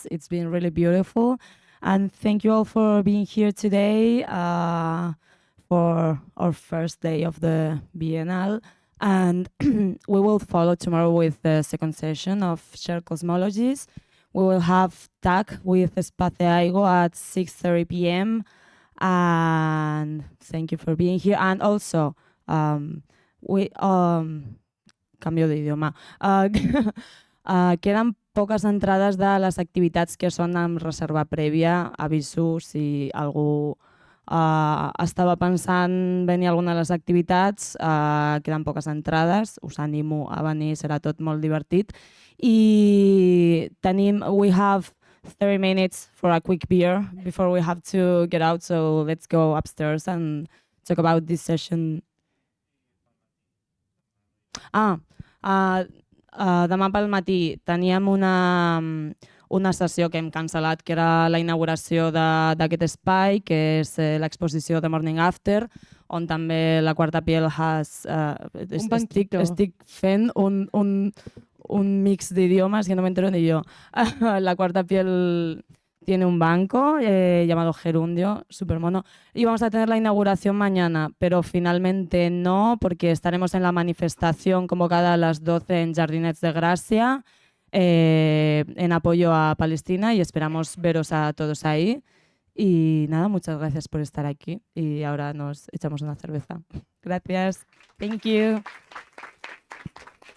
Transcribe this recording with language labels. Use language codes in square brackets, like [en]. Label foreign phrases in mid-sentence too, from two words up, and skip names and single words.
[en] It's been really beautiful. And thank you all for being here today for our first day of the Biennal. And we will follow tomorrow with the second session of Shared Cosmologies. We will have TAC with Espacio at 6:30 p.m. And thank you for being here. And also, [ca] canvio d'idioma. Queden poques entrades de les activitats que són amb reserva prèvia. Aviso si algú estava pensant venir a alguna de les activitats. Queden poques entrades. Us animo a venir, serà tot molt divertit. [en] I we have 30 minutes for a quick beer before we have to get out, so let's go upstairs and talk about this session. [ca] Demà pel matí teníem una sessió que hem cancel·lat, que era la inauguració d'aquest espai, que és l'exposició de Morning After, on també la Cuarta Piel estic fent un mix d'idiomes que no m'entero ni jo. [es] La Cuarta Piel tiene un banco llamado Gerundio, súper mono. Y vamos a tener la inauguración mañana, pero finalmente no, porque estaremos en la manifestación convocada a las 12 en Jardinets de Gracia, en apoyo a Palestina, y esperamos veros a todos ahí. Y nada, muchas gracias por estar aquí y ahora nos echamos una cerveza. Gracias. [en] Thank you.